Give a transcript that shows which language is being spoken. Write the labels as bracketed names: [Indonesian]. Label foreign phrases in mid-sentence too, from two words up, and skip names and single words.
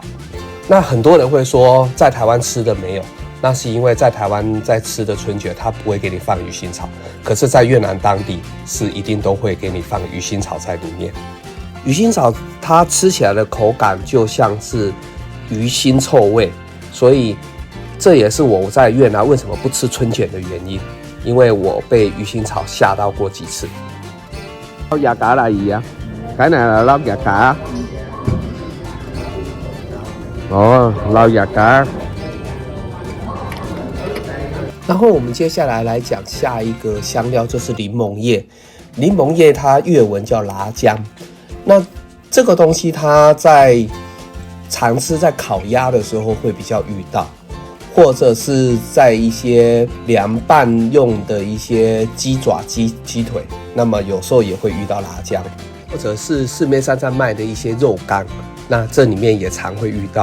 [Chinese] 那很多人会说在台湾吃的没有，那是因为在台湾在吃的春卷它不会给你放鱼腥草，可是在越南当地是一定都会给你放鱼腥草在里面。鱼腥草它吃起来的口感就像是鱼腥臭味，所以这也是我在越南为什么不吃春卷的原因，因为我被鱼腥草吓到过几次。 [Vietnamese] 捞牙 cá là gì ạ? Cái này là 捞牙cá. Lau牙cá。 [Chinese] 然后我们接下来讲下一个香料，就是柠檬叶。柠檬叶它越文叫辣姜。那这个东西它在常吃在烤鸭的时候会比较遇到，或者是在一些凉拌用的一些鸡爪、鸡腿，那么有时候也会遇到辣姜，或者是市面上在卖的一些肉干，那这里面也常会遇到。